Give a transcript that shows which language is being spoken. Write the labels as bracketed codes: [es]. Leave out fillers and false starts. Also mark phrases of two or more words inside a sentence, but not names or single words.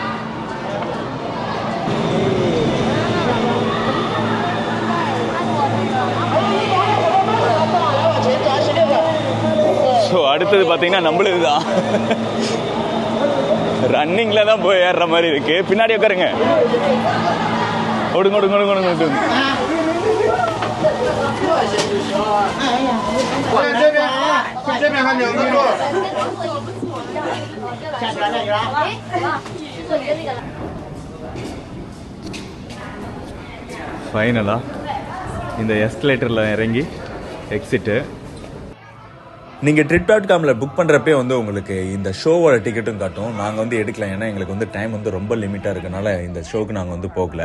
[ta] ஸோ அடுத்தது பார்த்தீங்கன்னா நம்மளுது தான் ரன்னிங்கில் தான் போய் ஏறுற மாதிரி இருக்கு. பின்னாடி உட்காருங்க. ஓடுங்க ஓடுங்க ஓடுங்க ஓடுங்க. [zh] 看两个座。下船了，有了。哎，做一个那个了。 [ta] ஃபைனலாக இந்த எஸ்கலேட்டரில் இறங்கி எக்ஸிட்டு. நீங்கள் Trip.comல புக் பண்ணுறப்பே வந்து உங்களுக்கு இந்த ஷோவோட டிக்கெட்டும் காட்டும். நாங்கள் வந்து எடுக்கலாம், ஏன்னா எங்களுக்கு வந்து டைம் வந்து ரொம்ப லிமிட்டாக இருக்கனால இந்த ஷோக்கு நாங்கள் வந்து போகல.